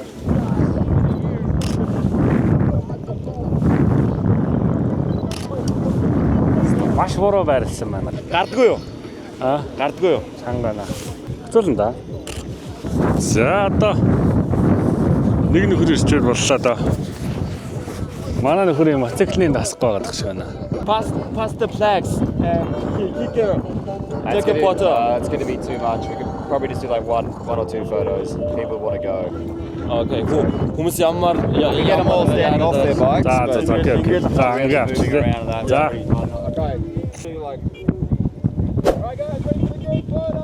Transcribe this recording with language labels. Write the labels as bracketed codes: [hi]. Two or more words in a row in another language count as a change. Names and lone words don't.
[mn] Маш буруу байрлсан байна. Гардгүй юу? Гардгүй юу? Чанга байна. Хэцүүлэн да. За одоо нэг нөхөр ирчээд боллоо доо. Манай нөхөр юм мотоциклийн дасахгүй байгаа гэх шиг байна. [en] Pass the flags and kick take a photo. It's going to be too much. We could probably just do like one or two photos. People want to go. Okay, cool. [mn] Хүмүүс ямар [en] We get them all standing off their bikes. [mn] За окей. За ингээ авчихъя. За. [en] Okay. Alright guys, ready for the group photo?